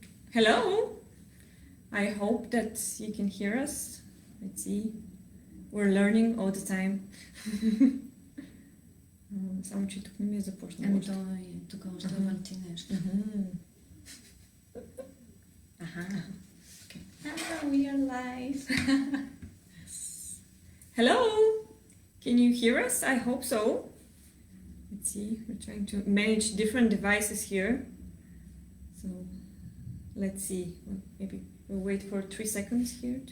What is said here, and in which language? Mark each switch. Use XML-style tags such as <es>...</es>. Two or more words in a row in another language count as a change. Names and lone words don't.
<en>Hello! I hope that you can hear us. Let's see. We're learning all the time.</en> <bg>Само че тук не ми е започнало. Ами то е тук още върти нещо. Аха.</bg> <en>We are live. Hello! Can you hear us? I hope so. Let's see. We're trying to manage different devices here. So let's see. Maybe we'll wait for 3 seconds here to.</en>